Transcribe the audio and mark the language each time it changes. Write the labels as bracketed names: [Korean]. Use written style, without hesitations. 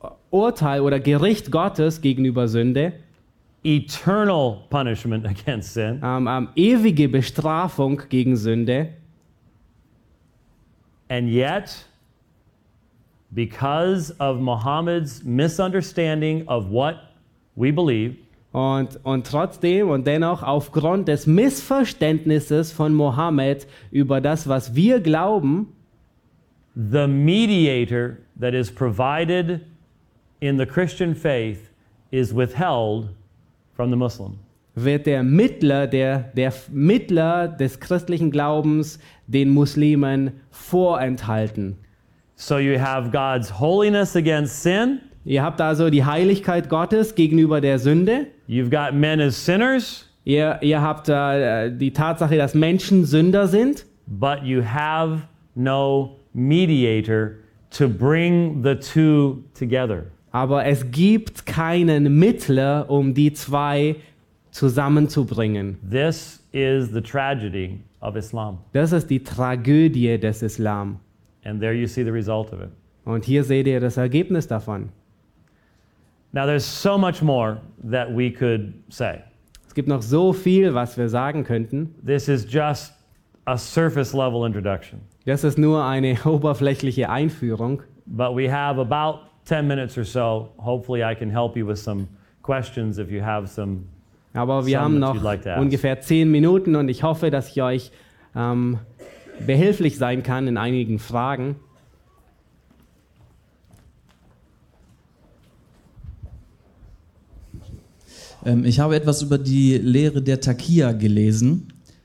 [German] Urteil oder Gericht Gottes gegenüber Sünde. [English] Eternal punishment against sin. [German] Ewige Bestrafung gegen Sünde. [English] And yet, because of Muhammad's misunderstanding of what we believe, [German] und trotzdem und dennoch aufgrund des Missverständnisses von Muhammad über das, was wir glauben, [English] the mediator that is provided in the Christian faith is withheld from the Muslim. [German] Wird der Mittler, der Mittler des christlichen Glaubens den Muslimen vorenthalten. [English] So you have God's holiness against sin. [German] Ihr habt also die Heiligkeit Gottes gegenüber der Sünde. [English] You've got men as sinners. [German] Ihr habt die Tatsache, dass Menschen Sünder sind. [English] But you have no mediator to bring the two together. [German] Aber es gibt keinen Mittler, um die zwei zusammenzubringen. [English] This is the tragedy of Islam. [German] Das ist die Tragödie des Islam. [English] And there you see the result of it. [German] Und hier seht ihr das Ergebnis davon. [English] Now there's so much more that we could say. [German] Es gibt noch so viel, was wir sagen könnten. [English] This is just a surface level introduction. [German] Das ist nur eine oberflächliche Einführung. [English] But we have about 10 minutes or so. Hopefully I can help you with some questions if you have some. [German] Aber wir haben noch ungefähr 10 Minuten und ich hoffe, dass ich euch behilflich sein kann in einigen Fragen. Ich habe etwas über die Lehre der Takia gelesen.